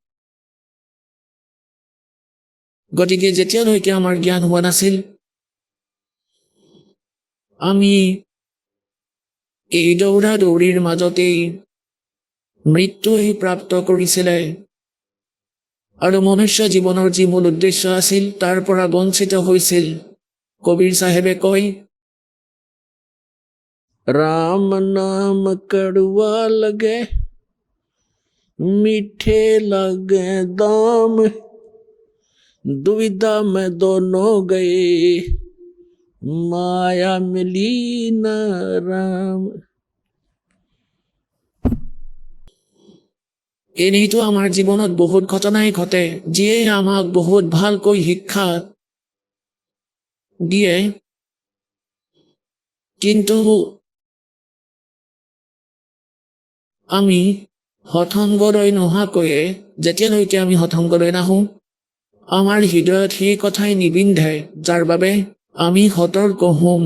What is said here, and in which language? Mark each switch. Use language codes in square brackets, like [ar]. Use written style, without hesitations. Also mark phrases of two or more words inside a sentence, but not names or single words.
[as] গতিকে যেতিয়ালৈকে আমাৰ জ্ঞান হোৱা নাছিল, আমি এই দৌৰা দৌৰিৰ মাজতেই মৃত্যুই প্ৰাপ্ত কৰিছিলে। আৰু মনুষ্য জীৱনৰ যি মূল উদ্দেশ্য আছিল তাৰ পৰা বঞ্চিত হৈছিল। কবিৰ চাহেবে কয়, [hi] राम नाम कड़वा लगे मीठे लगे दाम, दुविधा में दोनों गए माया मिली न राम। [as] এনেইতো আমাৰ জীৱনত বহুত ঘটনাই ঘটে, যিয়ে আমাক বহুত ভালকৈ শিক্ষা দিয়ে। কিন্তু আমি হঠংগলৈ নোহোৱাকৈয়ে, যেতিয়ালৈকে আমি হঠংগলৈ নাহোঁ, আমাৰ হৃদয়ত সেই কথাই নিবিন্ধে যাৰ বাবে আমি সতৰ্ক হম।